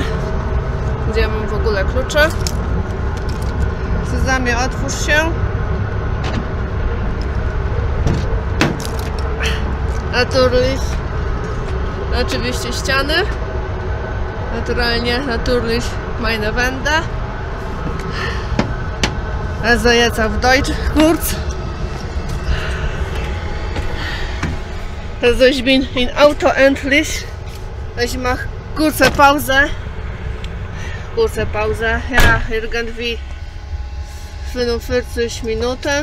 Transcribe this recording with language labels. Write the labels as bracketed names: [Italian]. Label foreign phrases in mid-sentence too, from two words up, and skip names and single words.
[Polish] Gdzie mam w ogóle klucze? Sezamie, otwórz się. Naturlich. Oczywiście ściany. Naturalnie, [German] natürlich meine Wände. Also jetzt auf Deutsch kurz. Also ich bin im Auto endlich. Ich mache kurze Pause. Ja, irgendwie 45 Minuten.